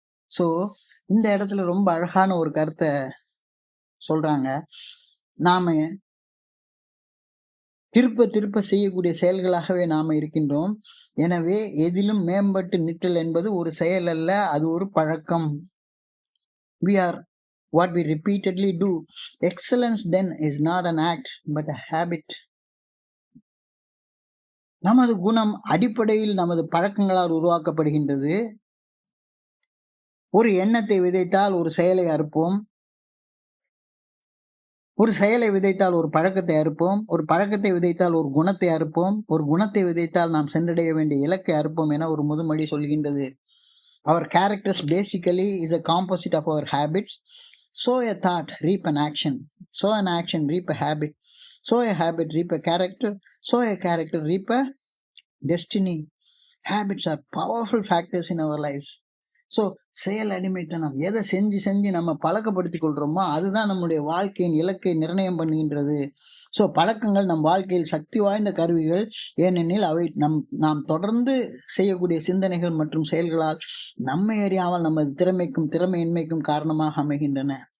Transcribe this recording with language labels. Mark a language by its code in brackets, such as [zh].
[ta] So இந்த இடத்துல ரொம்ப அழகான ஒரு கருத்தை சொல்றாங்க. நாம திருப்ப செய்யக்கூடிய செயல்களாகவே நாம இருக்கின்றோம். எனவே எதிலும் மேம்பட்டு நிற்றல் என்பது ஒரு செயல் அல்ல, அது ஒரு பழக்கம். [en] We are what we repeatedly do. Excellence then is not an act but a habit. [ta] நமது குணம் அடிப்படையில் நமது பழக்கங்களால் உருவாக்கப்படுகின்றது. ஒரு எண்ணத்தை விதைத்தால் ஒரு செயலை அறுப்போம், ஒரு செயலை விதைத்தால் ஒரு பழக்கத்தை அறுப்போம், ஒரு பழக்கத்தை விதைத்தால் ஒரு குணத்தை அறுப்போம், ஒரு குணத்தை விதைத்தால் நாம் சென்றடைய வேண்டிய இலக்கை அறுப்போம் என ஒரு முதுமொழி சொல்கின்றது. [en] Our characters basically is a composite of our habits. Sow a thought, reap an action. Sow an action, reap a habit. Sow a habit, reap a character. Sow a character, reap a destiny. Habits are powerful factors in our lives. [ta] So செயல் அடிமைத்தனம், எதை செஞ்சு நம்ம பழக்கப்படுத்தி கொள்றோமோ அதுதான் நம்முடைய வாழ்க்கையின் இலக்கை நிர்ணயம் பண்ணுகின்றது. ஸோ பழக்கங்கள் நம் வாழ்க்கையில் சக்தி வாய்ந்த கருவிகள். ஏனெனில் அவை நாம் தொடர்ந்து செய்யக்கூடிய சிந்தனைகள் மற்றும் செயல்களால் நம்மை அறியாமல் நமது திறமையின்மைக்கும் காரணமாக அமைகின்றன.